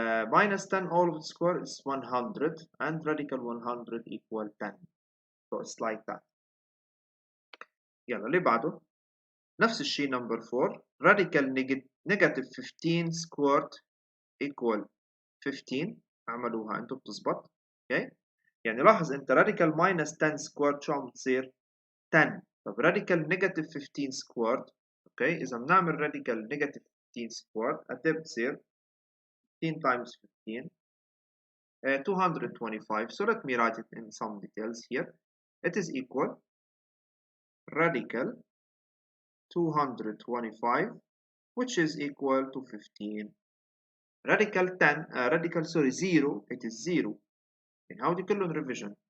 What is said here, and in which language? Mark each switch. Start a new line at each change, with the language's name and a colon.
English: minus 10 all of its square is 100 and radical 100 equal 10. So it's like that.
Arabic: يلا اللي بعده نفس الشيء
English: number 4 radical negative 15 squared equal 15.
Arabic: اعملوها انتم بتزبط. اوكي يعني لاحظ انت radical minus 10 squared شو عم بتصير 10.
English: طب radical negative 15 squared.
Arabic: اوكي اذا بنعمل
English: radical negative 15 squared
Arabic: قد ايه بتصير
English: 15 times 15 225. So let me write it in some details here. It is equal radical 225 which is equal to 15. Radical 10 radical 0 it is 0. And how do you call on revision?